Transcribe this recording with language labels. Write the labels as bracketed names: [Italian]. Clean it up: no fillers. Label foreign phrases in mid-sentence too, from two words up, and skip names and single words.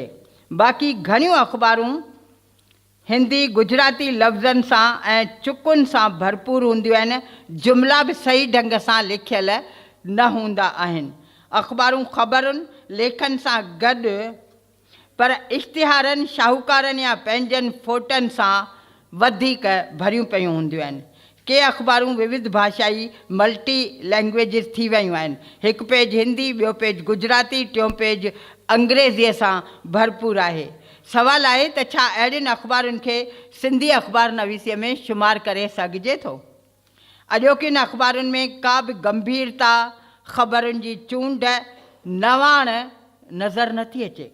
[Sindhi] बाक़ी घणियूं अख़बारूं हिंदी गुजराती लफ़्ज़नि सां ऐं चुकुनि सां भरपूर हूंदियूं आहिनि, जुमिला बि सही ढंग सां लिखियल न हूंदा आहिनि। अख़बारूं ख़बरुनि, लेखनि सां गॾु पर इश्तिहारनि, शाहूकारनि या पंहिंजनि फ़ोटनि सां वधीक भरियूं पियूं हूंदियूं आहिनि। के अख़बारूं विविध भाषाई [English] multi languages [Sindhi] थी वियूं आहिनि। हिकु पेज हिंदी, ॿियो पेज गुजराती, टियों पेज अंग्रेज़ीअ सां भरपूर आहे। सवाल आहे त छा अहिड़ियुनि अख़बारुनि खे सिंधी अख़बार नवीसीअ में शुमारु करे सघिजे थो? अॼोकियुनि अख़बारुनि में का बि गंभीरता, ख़बरुनि जी चूंड, नवाण नज़र नथी अचे।